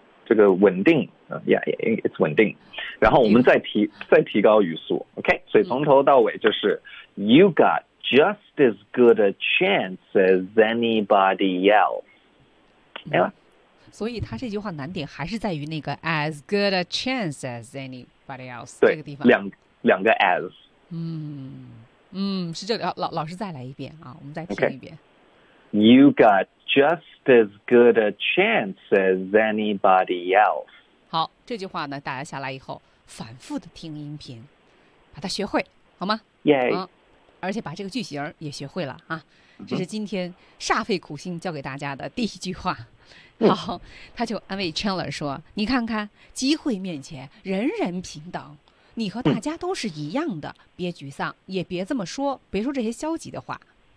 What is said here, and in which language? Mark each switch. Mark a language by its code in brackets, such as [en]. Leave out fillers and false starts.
[zh] 这个稳定， [en] yeah，it's [zh] 稳定，然后我们再提高语速 ，OK， 所以从头到尾就是 ， [en] you got just as good a chance as anybody else， [zh] 没了。所以他这句话难点还是在于那个 [en] as good a chance as anybody else [zh] 这个地方，两个 as，是这个，老师再来一遍啊，我们再听一遍。 [en] Okay. You got just as good a chance as anybody else. [zh] 好，这句话呢，大家下来以后反复的听音频，把它学会，好吗？耶！而且把这个句型也学会了啊。这是今天煞费苦心教给大家的第一句话。好，他就安慰 Chandler 说：“你看看，机会面前人人平等，你和大家都是一样的，别沮丧，也别这么说，别说这些消极的话。”